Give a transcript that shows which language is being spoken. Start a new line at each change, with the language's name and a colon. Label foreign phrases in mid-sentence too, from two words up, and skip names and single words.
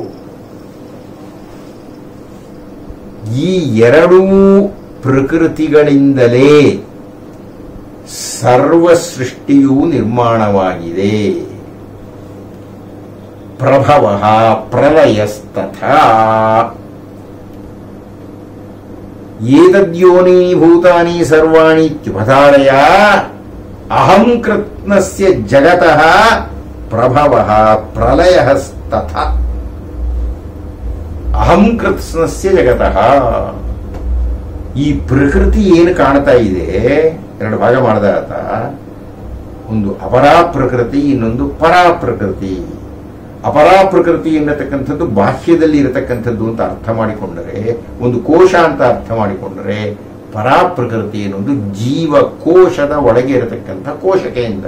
Kannada: ಈ ಎರಡೂ ಪ್ರಕೃತಿಗಳಿಂದಲೇ ಸರ್ವ ಸೃಷ್ಟಿಯೂ ನಿರ್ಮಾಣವಾಗಿದೆ.
Sanskrit: ಪ್ರಭವ ಪ್ರಲಯಸ್ತಥಾ ಏತದ್ಯೋನೀನಿ ಭೂತಾನಿ ಸರ್ವಾಣಿ ಇತ್ಯುಪಧಾರಯ ಅಹಂ ಕೃತ್ನಸ್ಯ ಜಗತಃ ಪ್ರಭವ ಪ್ರಲಯಸ್ತಥಾ. ಅಹಂ ಕೃತ್ನಸ್ಯ ಜಗತಃ,
Kannada: ಈ ಪ್ರಕೃತಿ ಏನು ಕಾಣ್ತಾ ಇದೆ, ಎರಡು ಭಾಗ ಮಾಡಿದ ಆತ. ಒಂದು ಅಪರಾ ಪ್ರಕೃತಿ, ಇನ್ನೊಂದು ಪರಾ ಪ್ರಕೃತಿ. ಅಪರಾ ಪ್ರಕೃತಿ ಎನ್ನತಕ್ಕಂಥದ್ದು ಬಾಹ್ಯದಲ್ಲಿ ಇರತಕ್ಕಂಥದ್ದು ಅಂತ ಅರ್ಥ ಮಾಡಿಕೊಂಡರೆ, ಒಂದು ಕೋಶ ಅಂತ ಅರ್ಥ ಮಾಡಿಕೊಂಡರೆ, ಪರಾ ಪ್ರಕೃತಿ ಎನ್ನುವುದು ಜೀವಕೋಶದ ಒಳಗೆ ಇರತಕ್ಕಂಥ ಕೋಶ ಕೇಂದ್ರ.